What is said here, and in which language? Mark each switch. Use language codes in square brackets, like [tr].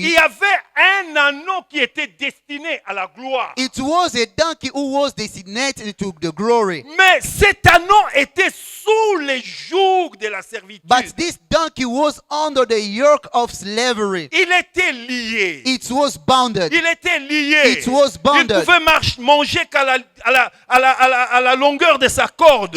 [fr] y avait un anneau qui était destiné à la gloire. [en] It was a donkey who was designated to the glory. [fr] Mais cet anneau était sous les jougs de la servitude. [en] But this donkey was under the yoke of slavery. [fr] Il était lié. [en] It was bounded. [fr] Il était lié. [en] It was [fr] Il [en] bounded. [fr] ne pouvait manger qu'à la longueur de sa corde.